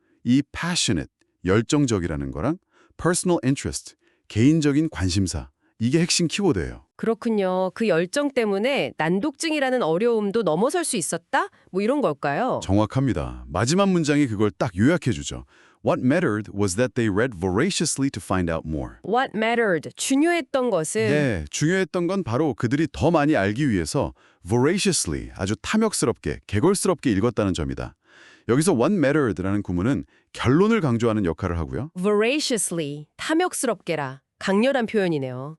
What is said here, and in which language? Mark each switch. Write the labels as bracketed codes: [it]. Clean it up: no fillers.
[ko] 이 passionate, 열정적이라는 거랑 [en] personal interest, [ko] 개인적인 관심사, 이게 핵심 키워드예요. 그렇군요. 그 열정 때문에 난독증이라는 어려움도 넘어설 수 있었다? 뭐 이런 걸까요? 정확합니다. 마지막 문장이 그걸 딱 요약해 주죠. [en] What mattered was that they read voraciously to find out more. What mattered? [ko] 중요했던 것은 네, 중요했던 건 바로 그들이 더 많이 알기 위해서 voraciously, 아주 탐욕스럽게, 개걸스럽게 읽었다는 점이다. 여기서 [en] what mattered [ko] 라는 구문은 결론을 강조하는 역할을 하고요. voraciously, 탐욕스럽게라. 강렬한 표현이네요.